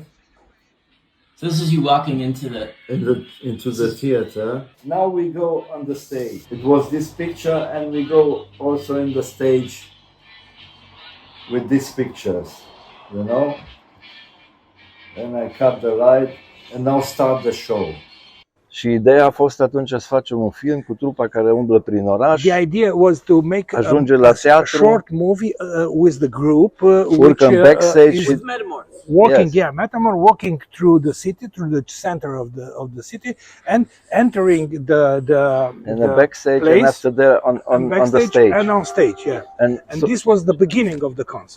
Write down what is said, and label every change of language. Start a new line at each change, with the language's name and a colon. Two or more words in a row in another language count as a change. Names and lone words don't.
English: So this is you walking into the theater. Now we go on the stage. It was this picture, and we go also in the stage with these pictures, you know. And I cut the light, and now start the show.
Romanian: Și ideea a fost atunci să facem un film cu trupa care umblă prin oraș.
English: The idea was to make
Romanian: ajunge la teatru,
English: a short movie with the group which backstage with Metamorph. Walking, yes. Metamorph walking through the city, through the center of the city, and entering the backstage place, and after there on the stage. And on stage, yeah. And so, this was the beginning of the concert.